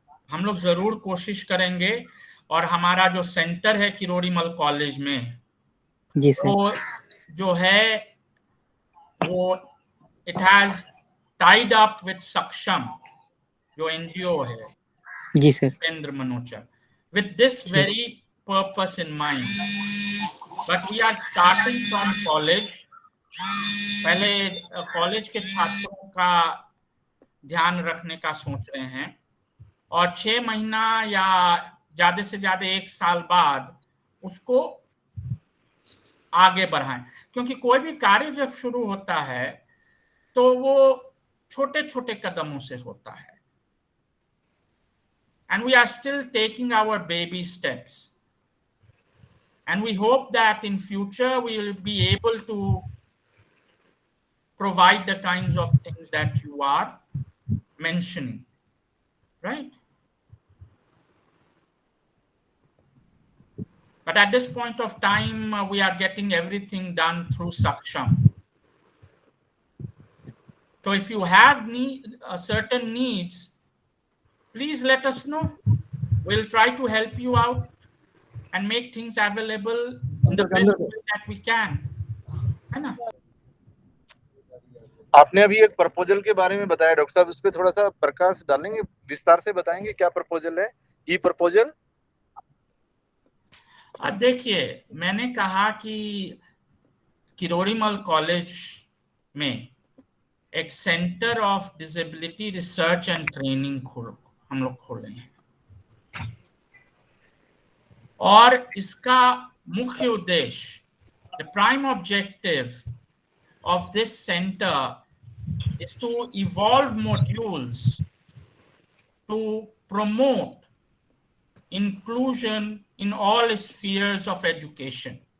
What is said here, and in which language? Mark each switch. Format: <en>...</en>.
<hi>हम लोग जरूर कोशिश करेंगे। और हमारा जो सेंटर है किरोड़ीमल कॉलेज में, जी सर। वो जो है वो</hi> <en>it has tied up with</en> <hi>सक्षम, जो एनजीओ है, जी sir.</hi> <en>Upendra Manocha, with this</en> <hi>ji</hi> <en>very purpose in mind. But we are starting from college.</en> <hi>पहले कॉलेज के छात्रों का ध्यान रखने का सोच रहे हैं, और 6 महीना या ज्यादा से ज्यादा 1 साल बाद उसको आगे बढ़ाएं। क्योंकि कोई भी कार्य जब शुरू होता है</hi> <en>तो वो छोटे छोटे कदमों से होता है, and we are still taking our baby steps, and we hope that in future we will be able to provide the kinds of things that you are mentioning, right? But at this point of time, we are getting everything done through Saksham. So if you have certain needs, please let us know. We'll try to help you out and make things available in the best way that we can.</en> <hi>है ना? आपने अभी एक proposal के बारे में बताया doctor साहब, उस पर थोड़ा सा प्रकाश डालेंगे, विस्तार से बताएंगे क्या प्रपोजल है, ई प्रपोजल? देखिए, मैंने कहा कि किरोड़ीमल कॉलेज में एक centre of disability research and training हम लोग खोले हैं, और इसका मुख्य उद्देश्य,</hi> <en>the prime objective of this center is to evolve modules to promote inclusion in all spheres of education,</en>